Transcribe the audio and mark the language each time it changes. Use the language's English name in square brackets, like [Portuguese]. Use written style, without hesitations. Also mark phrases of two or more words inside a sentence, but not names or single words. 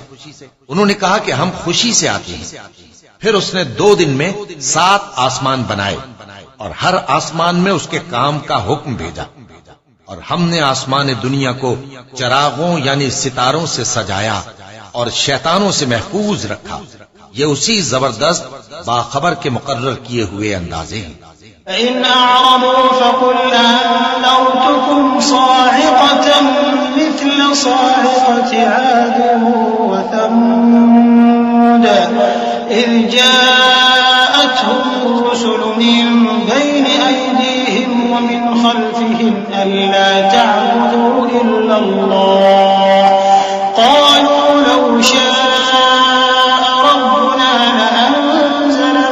[Hindi] उन्होंने कहा कि हम खुशी से आते हैं। फिर उसने 2 दिन में 7 आसमान बनाए और हर आसमान में उसके काम का हुक्म भेजा, और हमने आसमान दुनिया को चरागों यानी सितारों से सजाया और शैतानों से महफूज रखा। ये उसी जबरदस्त बाखबर के मुकर्रर किए हुए अंदाजे हैं। [Arabic] إن أعرضوا فقل أنذرتكم صاعقة مثل صاعقة عاد و ثمود ثمودا إذ جاءتهم الرسل من بين أيديهم ومن خلفهم ألا تعبدوا إلا الله قالوا لو شاء ربنا لأنزل